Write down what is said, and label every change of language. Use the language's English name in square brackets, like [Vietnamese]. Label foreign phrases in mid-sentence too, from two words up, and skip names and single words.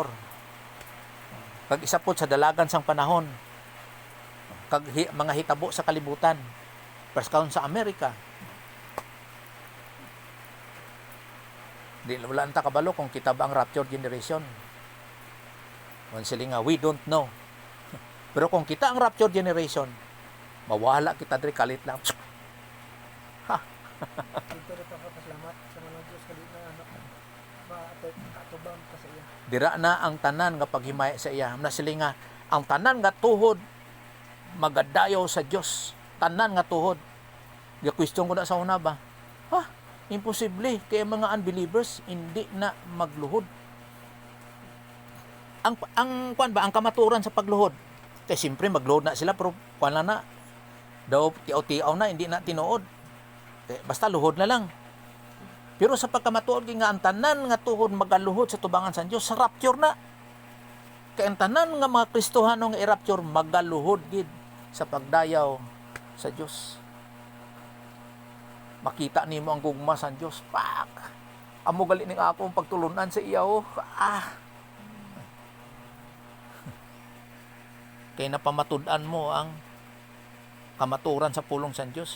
[Hiligaynon] Kag isa pod sa dalagan sang panahon. Kag mga hitabo sa kalibutan. [English] First count [Hiligaynon] sa Amerika. Di wala ta kabalo kung kita ba ang [English] rapture generation. [Hiligaynon] Kung sila nga, [English] we don't know. [Hiligaynon] Pero kung kita ang [English] rapture generation, [Hiligaynon] mawala kita diri kalit lang. Dito rin papasalamat sa mga Diyos kali na matubang ka sa iya. Dira na ang tanan nga paghimay sa iya. Na sila nga, ang tanan nga tuhod, magadayaw sa Dios. Tanan nga tuhod. Question ko na sa una ba? Imposible kaya mga unbelievers hindi na magluhod. Ang kamaturan sa pagluhod. Kaya siyempre magluhod na sila pero kuan na daw tiaw-tiaw na hindi na tinuod. Kaya basta luhod na lang. Pero sa pagkamatuod nga ang tanan nga tuhod magaluhod sa tubangan sa Dios sa rapture na. Kay ang tanan nga mga Kristohano nga i-rapture magaluhod gid sa pagdayaw sa Dios. Makita nimo ang gugma sa Dios. Pak. Amo gali ning akong pagtulunan sa iya oh. Kay napamatud-an mo ang kamaturan sa pulong sa Dios.